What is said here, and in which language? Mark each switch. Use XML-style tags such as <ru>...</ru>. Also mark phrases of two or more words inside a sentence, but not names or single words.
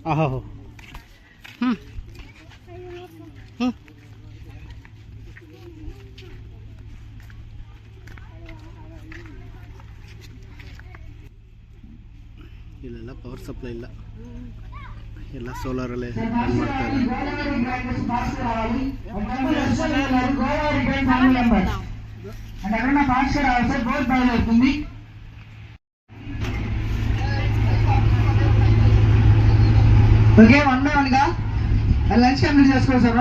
<kn>ಇಲ್ಲೆಲ್ಲ</kn> <en>power supply</en> <kn>ಇಲ್ಲ, ಎಲ್ಲ ಸೋಲಾರಲ್ಲೇ ರನ್ ಮಾಡ್ತಾ</kn> <te>అవుతుంది. ఓకే 1 by 1 గా</te> <en>lunch complete</en> <te>చేసుకోండి సార్.</te>